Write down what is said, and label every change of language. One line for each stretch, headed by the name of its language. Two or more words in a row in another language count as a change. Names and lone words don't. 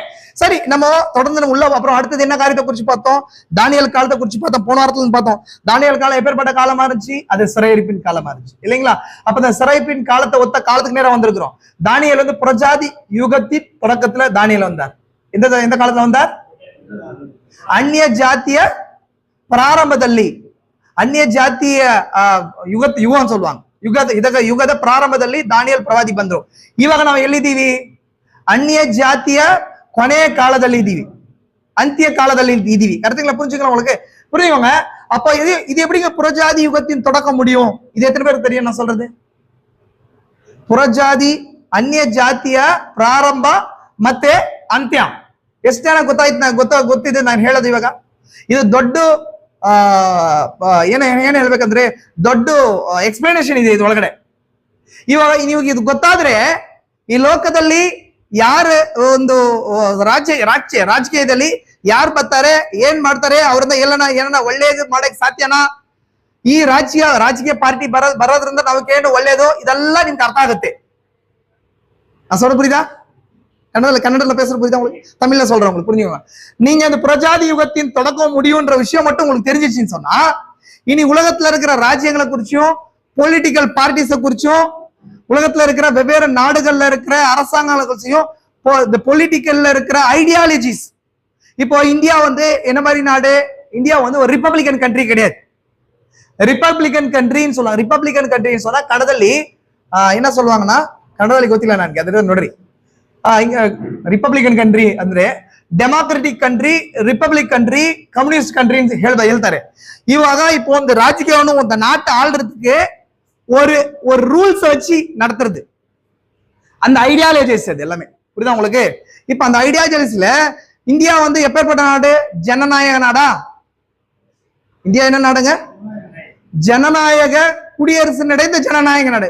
Tamil: சரி, நம்ம தொடர்ந்து உள்ள அப்புறம் அடுத்தது என்ன காரியத்தை குறிச்சு பார்த்தோம்? தானியேல் காலத்தை குறிச்சு பார்த்தோம். போன வாரத்துல பார்த்தோம் தானியேல் காலம் எப்பேற்பட்ட காலமா இருந்துச்சு? அது சிறையிருப்பின் காலமா இருந்துச்சு இல்லைங்களா? அப்ப இந்த சிறைப்பின் காலத்தை ஒத்த காலத்துக்கு நேரம் வந்திருக்கிறோம். தானியேல் வந்து புரஜாதி யுகத்தின் தொடக்கத்துல தானியேல் வந்தார். எந்த காலத்துல வந்தார்?
Kannada: ಅನ್ಯ ಜಾತಿಯ ಪ್ರಾರಂಭದಲ್ಲಿ, ಅನ್ಯ ಜಾತಿಯ ಯುಗ ಅಂತ சொல்லுவாங்க. ಯುಗದ ಪ್ರಾರಂಭದಲ್ಲಿ ದಾನಿಯೇಲ್ ಪ್ರವಾದಿ ಬಂದ್ರು. ಇವಾಗ ನಾವು ಎಲ್ಲಿದ್ದೀವಿ? ಅನ್ಯ ಜಾತಿಯ ಕೊನೆಯ ಕಾಲದಲ್ಲಿ ಇದ್ದೀವಿ, ಅಂತ್ಯ ಕಾಲದಲ್ಲಿ ಇದ್ದೀವಿ.
Tamil: கரெக்ட்டுங்களா? புரிஞ்சுக்கலாம் உங்களுக்கு? புரியுங்க? அப்ப இது எப்படிங்க புறஜாதி யுகத்தின் தொடக்கம் முடியும்? இது எத்தனை பேருக்கு தெரியும் நான் சொல்றது?
Kannada: புறಜಾತಿ ಅನ್ಯ ಜಾತಿಯ ಪ್ರಾರಂಭ ಮತ್ತೆ ಅಂತ್ಯ ಎಷ್ಟು ಜನ ಗೊತ್ತಿದೆ ನಾನು ಹೇಳೋದು? ಇವಾಗ ಇದು ದೊಡ್ಡ ಏನ್ ಹೇಳ್ಬೇಕಂದ್ರೆ ದೊಡ್ಡ ಎಕ್ಸ್ಪ್ಲನೇಷನ್ ಇದೆ ಇದ್ರೊಳಗಡೆ. ಇವಾಗ ನೀವು ಇದು ಗೊತ್ತಾದ್ರೆ ಈ ಲೋಕದಲ್ಲಿ ಯಾರು ಒಂದು ರಾಜಕೀಯದಲ್ಲಿ ಯಾರು ಬರ್ತಾರೆ, ಏನ್ ಮಾಡ್ತಾರೆ, ಅವ್ರಿಂದ ಏನನ್ನ ಒಳ್ಳೇದು ಮಾಡಕ್ ಸಾಧ್ಯನಾ? ಈ ರಾಜಕೀಯ ಪಾರ್ಟಿ ಬರೋದ್ರಿಂದ ನಾವೇನು ಒಳ್ಳೇದು, ಇದೆಲ್ಲ ನಿಮ್ಗೆ ಅರ್ಥ ಆಗುತ್ತೆ.
Tamil: சொல்ல புரியுதா? கன்னடத்துல பேசுற புரியுதா உங்களுக்கு? தமிழ்ல சொல்றேன் உங்களுக்கு புரிஞ்சுக்கோங்க. நீங்க அந்த புரஜாதி யுகத்தின் தொடக்கம் முடியும்ன்ற விஷயம் மட்டும் உங்களுக்கு தெரிஞ்சிச்சுன்னு சொன்னா, இனி உலகத்துல இருக்கிற ராஜ்யங்களை குறிச்சும்
English: political parties
Tamil: குறிச்சும் உலகத்துல இருக்கிற வெவ்வேறு நாடுகள்ல இருக்கிற அரசாங்கங்களை குறிச்சும் இந்த பொலிட்டிக்கல்ல இருக்கிற ஐடியாலஜிஸ். இப்போ இந்தியா வந்து என்ன மாதிரி நாடு? இந்தியா வந்து ஒரு
English: republican country
Tamil: கிடையாது.
English: republican country
Tamil: சொல்லுவாங்க.
English: republican country
Tamil: சொன்னா ಕನ್ನಡದಲ್ಲಿ என்ன சொல்லுவாங்கன்னா,
Kannada: ಕನ್ನಡದಲ್ಲಿ ಗೊತ್ತಿಲ್ಲ ನನಗೆ, ಅದ್ರ ನೋಡ್ರಿ.
English: republican country ಅಂದ್ರೆ democratic country, republic country, communist country
Kannada: ಅಂತ ಹೇಳ್ತಾರೆ.
Tamil: ಇವಾಗ இப்போ
Kannada: ಒಂದು ರಾಜಕೀಯವನ್ನು ಒಂದು
Tamil: நாட்டை ஆள்றதுக்கு ஒரு ரூல்ஸ் வச்சு நடத்துறது, அந்த ஐடியாலஜிஸ் அது எல்லாமே. புரியுதா உங்களுக்கு? இப்ப அந்த ஐடியாலஜிஸ்ல இந்தியா வந்து எப்பேற்பட்ட நாடு? ஜனநாயக நாடா? இந்தியா என்ன நாடுங்க? ஜனநாயக குடியரசு நிறைந்த ஜனநாயக நாடு.